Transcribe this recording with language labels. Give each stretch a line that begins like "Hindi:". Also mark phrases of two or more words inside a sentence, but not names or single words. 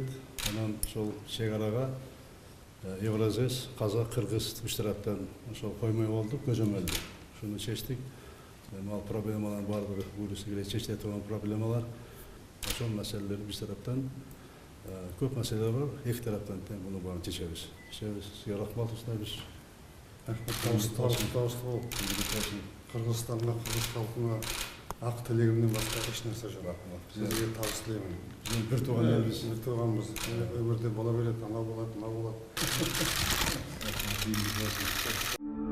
Kyrgyz: Анан ошол чек-арага Евразес, Казак, Кыргыз үч тараптан ошол коймой болдук, көзөмөлдү. Ошону чечтик. Ал проблемалардын баардыгы буюрса келе чечиле турган проблемалар. Ошол маселелер биз тараптан көп маселелер бар. Эки тараптан тең буну баарын чечебиз. Сизге рахмат Абишевич.
Kazakh: Табысты бол. Қырғызстанға, қырғыз халқына ақ тілегімнен басқа еш нәрсе жоқ. Сізге табыс тілеймін. Бір туғанбыз. Бір туғанбыз. Өмірде бола береді, анау болады, мынау болады.